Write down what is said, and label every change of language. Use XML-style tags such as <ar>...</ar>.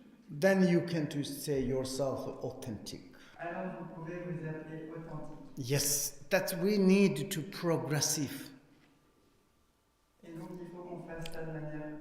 <en>Then you can to say yourself authentic.</en> <fr>Alors vous pouvez vous appeler authentique.</fr> <en>Yes, that we need to progressive.</en> <fr>Et donc il faut qu'on fasse ça de manière</fr>